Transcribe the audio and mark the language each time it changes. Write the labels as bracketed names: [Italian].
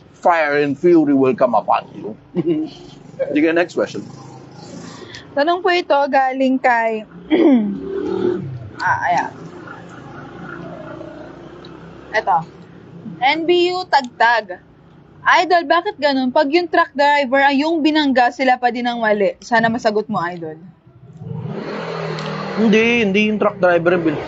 [English] Fire and fury will come upon you. [Filipino] Sige, next question. Tanong po ito galing kay ayan. Ito. NBU Tagtag. Idol, bakit ganun? Pag yung truck driver ay yung binangga, sila pa din ang mali. Sana masagot mo, Idol. Hindi yung truck driver.